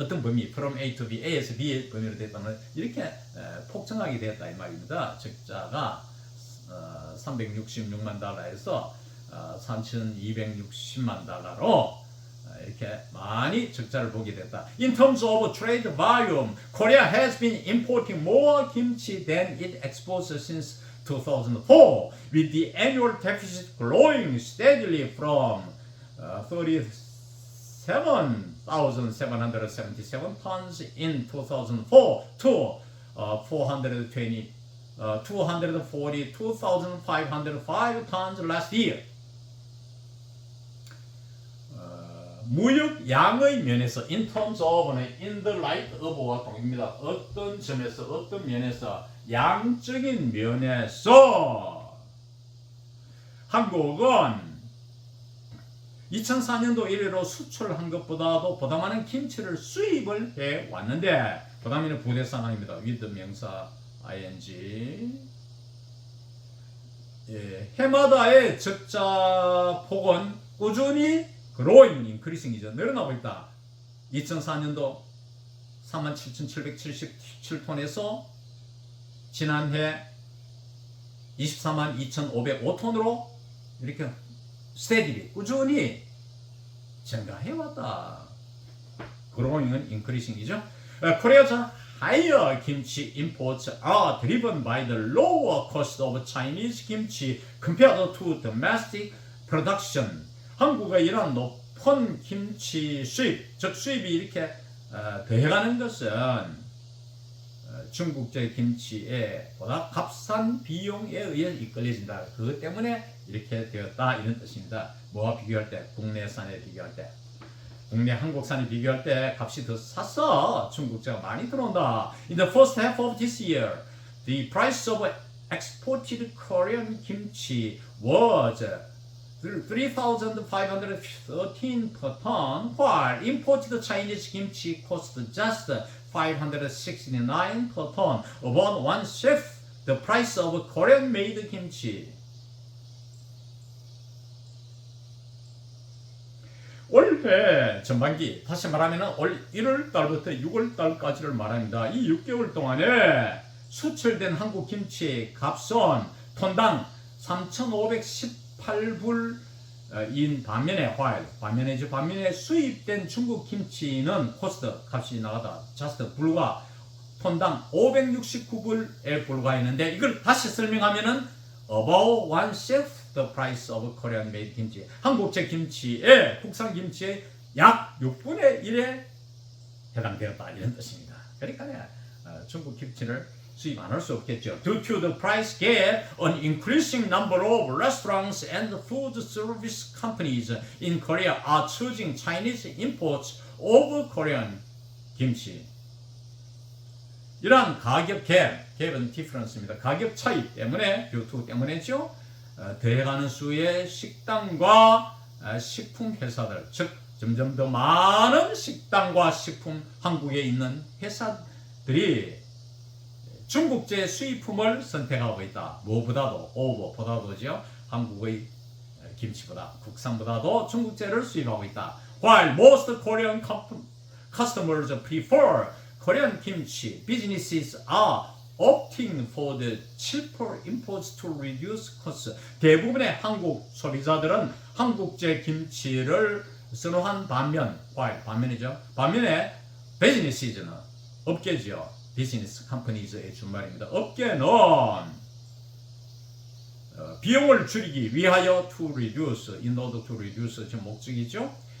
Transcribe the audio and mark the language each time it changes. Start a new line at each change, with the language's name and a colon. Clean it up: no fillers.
Korean: 어떤 범위,
English: from A to B,
Korean: A에서 B의 범위로 됐다면 이렇게 폭증하게 되었다 이 말입니다. 적자가 366만 달러에서 3,260만 달러로 이렇게 많이 적자를 보게 됐다.
English: In terms of trade volume, Korea has been importing more kimchi than it exports since 2004, with the annual deficit growing steadily from 37,777 tons in 2004 to 242,505 tons last year.
Korean: 무역 양의 면에서
English: in terms of
Korean: 는
English: in the light of
Korean: 와 동입니다. 어떤 점에서 어떤 면에서 양적인 면에서 한국은 2004년도 이래로 수출한 것보다도 보다 많은 김치를 수입을 해 왔는데 보다 많은 부대상황입니다. with 명사 ing 해마다의 적자 폭은 꾸준히
English: growing, increasing
Korean: 이죠. 늘어나고 있다. 2004년도 37,777톤에서 지난해 242,505톤으로 이렇게
English: steadily,
Korean: 꾸준히 증가해왔다. growing은 increasing이죠.
English: Korea's higher kimchi imports are driven by the lower cost of Chinese kimchi compared to domestic production.
Korean: 한국의 이런 높은 김치 수입, 즉 수입이 이렇게 더해가는 것은 중국제 김치에 보다 값싼 비용에 의해 이끌려진다. 그것 때문에 이렇게 되었다 이런 뜻입니다. 뭐와 비교할 때? 국내산에 비교할 때. 국내 한국산에 비교할 때 값이 더 싸서 중국제가 많이 들어온다.
English: In the first half of this year, the price of exported Korean kimchi was 3,513 per ton, while imported Chinese kimchi cost just 569 per ton, about one-fifth the price of Korean-made kimchi.
Korean: 올해 전반기, 다시 말하면 올 1월 달부터 6월 달까지를 말합니다. 이 6개월 동안에 수출된 한국 김치의 값은 톤당 3,518불인 반면에 반면에 수입된 중국 김치는 코스트 값이 나가다 자스트 불과 톤당 569불에 불과했는데 이걸 다시 설명하면은
English: about one-fifth the price of Korean made
Korean: 김치. 한국제 김치의 국산 김치의 약 6분의 1에 해당되었다 이런 뜻입니다. 그러니까 중국 김치를 수입 안 할 수 없겠죠.
English: Due to the price gap, an increasing number of restaurants and food service companies in Korea are choosing Chinese imports over Korean 김치.
Korean: 이러한 가격 갭은
English: difference
Korean: 입니다. 가격 차이 때문에,
English: due to
Korean: 때문에죠. 더해가는 수의 식당과 식품 회사들, 즉 점점 더 많은 식당과 식품 한국에 있는 회사들이 중국제 수입품을 선택하고 있다. 무엇보다도
English: over
Korean: 보다도죠. 한국의 김치보다 국산보다도 중국제를 수입하고 있다.
English: While most Korean customers prefer Korean kimchi, businesses are opting for the cheaper imports to reduce costs.
Korean: 대부분의 한국 소비자들은 한국제 김치를 선호한 반면이죠. 반면에 비즈니스는 업계죠. 비즈니스 컴퍼니즈의 준말입니다. 업계는 비용을 줄이기 위하여
English: to reduce, in order to reduce
Korean: 지금 목적이죠.